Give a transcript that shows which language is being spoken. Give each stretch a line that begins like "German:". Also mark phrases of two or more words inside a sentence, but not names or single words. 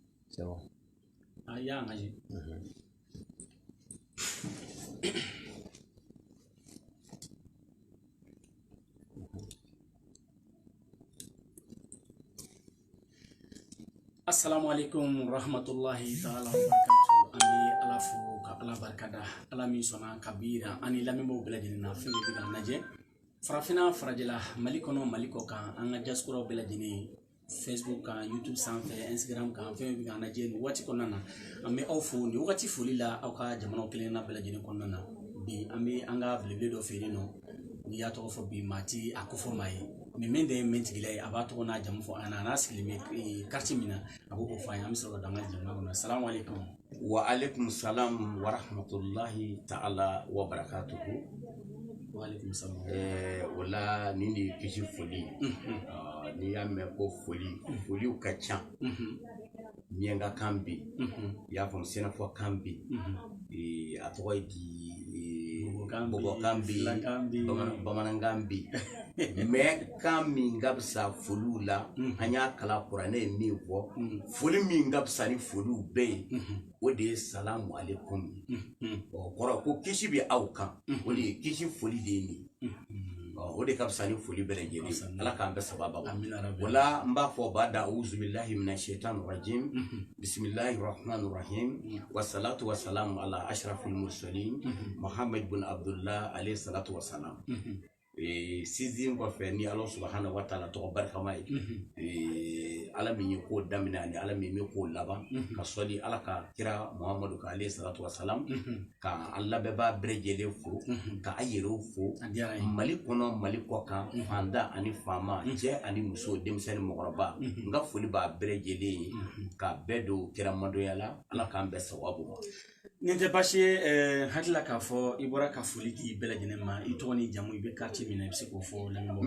French: C'est bon. Ah, il y a un agent.
Arabic: السلام عليكم رحمة الله تعالى وبركاته.
Bambara: Ani alafu ka ala barkada ala min sona kabira ani lamimo beladina fi bidan naje farafina farajela malikono maliko kan anga jaskuro beladini Facebook kan YouTube sanfɛ Instagram kan fɛn bi kan naje ni wati kɔnɔna ambe aw fo ni wati foli la aw ka jamana kelen na beladini kɔnɔna bi ambe anga blebe do feere no ni ya tɔgɔ fɔ bi mati akofo mai min de min tigila a b'a tɔgɔ n'a jamu fɔ ana n'a sigilen bɛ quartier min na a b'o fɔ an ye an bɛ sɔrɔ ka danga jamana kɔnɔ
Arabic: السلام عليكم وعليكم السلام ورحمة الله تعالى وبركاته وعليكم السلام
Bambara: wala ni de kisi foli ni y'a mɛn ko foliw ka ca miɛnka kan bi i y'a faamu sɛnɛfɔ kan bi a tɔgɔ ye di bɔbɔkan bi bamanankan bi mɛ kan min ka bisa foliw la an y'a kala kuranɛ ye min fɔ foli min ka bisa ni foliw bɛɛ ye o de ye
Arabic: السلام عليكم
Bambara: o kɔrɔ ko kisi bɛ aw kan o de ye kisi foli de ye nin o de ka bisa ni foli bɛɛ lajɛlen ala k'an bɛ sababa wala n b'a fɔ b'a da
Arabic: أعوذ بالله من الشيطان الرجيم بسم الله الرحمن الرحيم والصلاة والسلام على أشرف المرسلين محمد بن عبد الله عليه الصلاة والسلام
Bambara: sizin kɔfɛ ni ala
Arabic: سبحانه وتعالى
Bambara: tɔgɔ barikama ye ala min ye ko daminɛ ani ala min ye ko laban ka sɔli ala ka kira muhammadu ka
Arabic: عليه الصلاة والسلام
Bambara: ka an lamɛnbaa bɛɛ lajɛlen fo ka a yɛrɛw fo mali kɔnɔ mali kɔ kan fanda ani faama cɛ ani muso denmisɛnnin mɔgɔkɔrɔba n ka foli b'a bɛɛ lajɛlen ye ka bɛɛ don kira madonya la ala k'an bɛɛ sababu ma nin tɛ baasi ye hakilila k'a fɔ i bɔra ka foli di bɛɛ lajɛlen ma i tɔgɔ ni jamu i bɛ quartier min na i bɛ se k'o fɔ lamɛnbagaw